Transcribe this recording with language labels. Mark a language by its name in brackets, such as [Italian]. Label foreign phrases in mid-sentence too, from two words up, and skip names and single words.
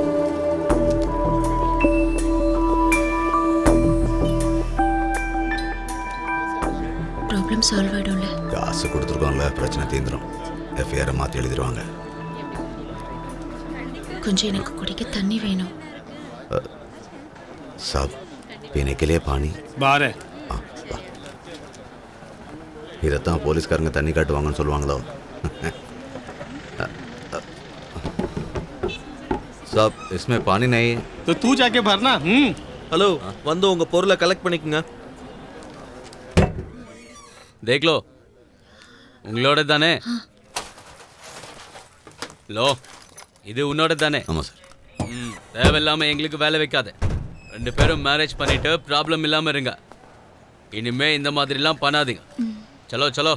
[English] problem solve [Tamil] ஆயிடும்ல. காசு கொடுத்துருக்கோம்ல, பிரச்சனை தீந்துடும். எஃப்ஐஆரை மாற்றி எழுதிடுவாங்க. கொஞ்சம் எனக்கு குடிக்க தண்ணி வேணும். [Hindi] சாப் पीने के लिए पानी बाहर है. [Tamil] இதைத்தான் போலீஸ்காரங்க தண்ணி காட்டுவாங்கன்னு சொல்லுவாங்களோ. [Hindi] சாப் इसमें पानी नहीं है. तो तू जाके भरना. [Tamil] ஹலோ, வந்து உங்க பொருளை கலெக்ட் பண்ணிக்கங்க. [Hindi] देख लो [Tamil] உங்களோட தானே. லோ இது உன்னோட தானே. ஆமாம் சார். தேவையில்லாம எங்களுக்கு வேலை வைக்காத. 2 பேரும் மேரேஜ் பண்ணிட்டு ப்ராப்ளம் இல்லாம இருங்க. இனிமே இந்த மாதிரிலாம் பண்ணாதீங்க. [Hindi] चलो चलो